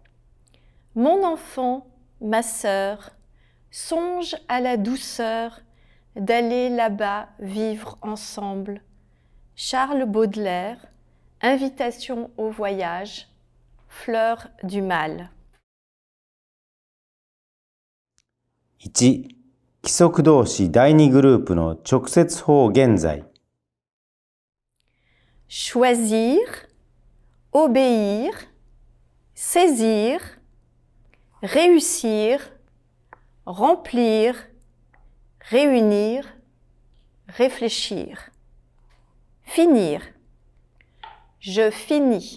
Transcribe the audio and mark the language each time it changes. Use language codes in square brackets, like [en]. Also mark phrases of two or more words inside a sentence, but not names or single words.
[fr] Mon enfant, ma sœur, songe à la douceur d'aller là-bas vivre ensemble. Charles Baudelaire, Invitation au voyage, Fleur du mal. 1. [ja] 規則動詞第2グループの直接法現在。 [fr] Choisir, obéir, saisir, réussir, remplir, réunir, réfléchir. Finir. Je finis.